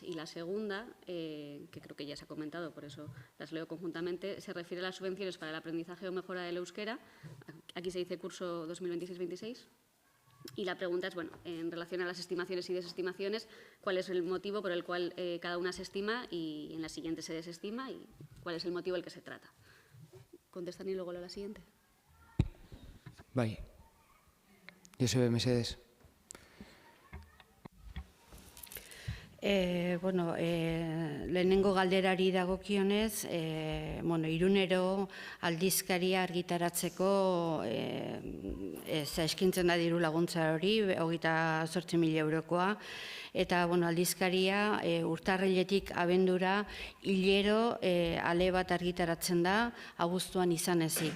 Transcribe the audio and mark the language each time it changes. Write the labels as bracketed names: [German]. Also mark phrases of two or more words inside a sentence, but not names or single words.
[Spanish] Y la segunda, que creo que ya se ha comentado, por eso las leo conjuntamente, se refiere a las subvenciones para el aprendizaje o mejora del euskera. Aquí se dice curso 2026-26. Y la pregunta es, en relación a las estimaciones y desestimaciones, ¿cuál es el motivo por el cual cada una se estima y en la siguiente se desestima y cuál es el motivo del que se trata? ¿Contestan y luego leo la siguiente? [Basque] Bai. Josebe, mesedez. Lehenengo galderari dagokionez, Irunero aldizkaria argitaratzeko eskintzen da diru laguntza hori, 28.000 eurokoa, eta aldizkaria urtarriletik abendura hilero ale bat argitaratzen da, abuztuan izan ezik.